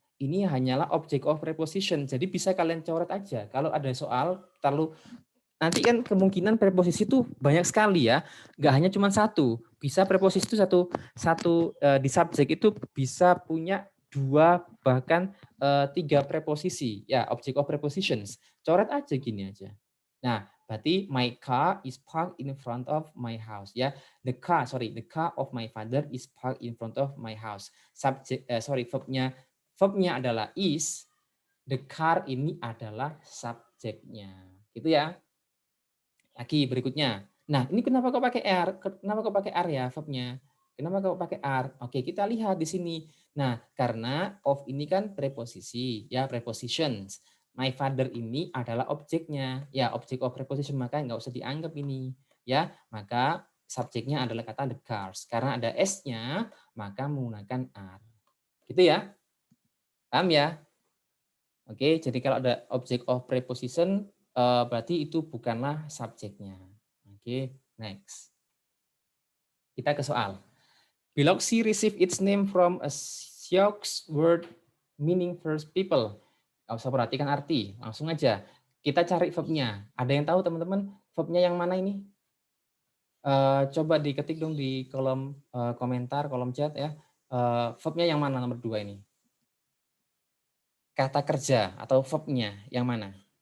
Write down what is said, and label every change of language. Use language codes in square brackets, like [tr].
[id] Ini hanyalah object of preposition. Jadi bisa kalian coret aja. Kalau ada soal, nanti kan kemungkinan preposisi itu banyak sekali ya. Nggak hanya cuma satu. Bisa preposisi itu di subjek itu bisa punya 2 bahkan 3 preposisi. Ya, object of prepositions. Coret aja gini aja. Nah, berarti [en] my car is parked in front of my house [id] ya. [en] The car of my father is parked in front of my house. [id] Verbnya adalah is, the car ini adalah subjeknya. Gitu ya. Lagi berikutnya. Nah, ini kenapa kok pakai R? Kenapa kok pakai R ya verbnya? Kenapa kok pakai R? Oke, kita lihat di sini. Nah, karena of ini kan preposisi, ya prepositions. My father ini adalah objeknya, ya object of preposition, maka nggak usah dianggap ini, ya. Maka subjeknya adalah kata the cars. Karena ada s-nya, maka menggunakan R. Gitu ya? Paham ya? Oke, jadi kalau ada object of preposition berarti itu bukanlah subjeknya. Oke, next. Kita ke soal. [en] Biloxi received its name from a Sioux word meaning first people. [id] Nggak usah perhatikan arti, langsung aja. Kita cari verbnya. Ada yang tahu teman-teman verbnya yang mana ini? Coba diketik dong di kolom komentar, kolom chat ya. Verbnya yang mana nomor 2 ini? Kata kerja atau verbnya yang mana?